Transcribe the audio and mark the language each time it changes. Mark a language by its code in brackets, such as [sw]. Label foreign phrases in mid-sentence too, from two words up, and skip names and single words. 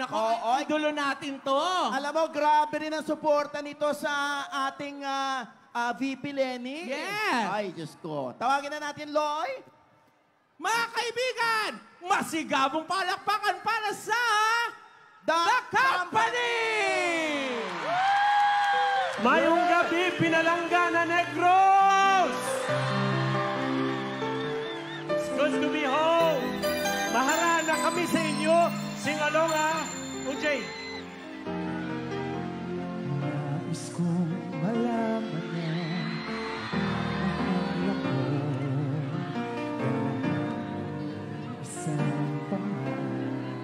[tl] Naku, idolo natin to. Alam mo, grabe rin ang suporta nito sa ating VP Lenny. Yes. Ay, Diyos ko. Tawagin na natin, Loy. Mga kaibigan, masigabong palakpakan para sa The Company! [hil] Mayong gabi, Pinalangga na Negros! [en] It's good to be home. [hil] Maharana kami sa inyo. Sing-along UJ. [tl] Nais kong malaman niya ang lamon ng isang pangako.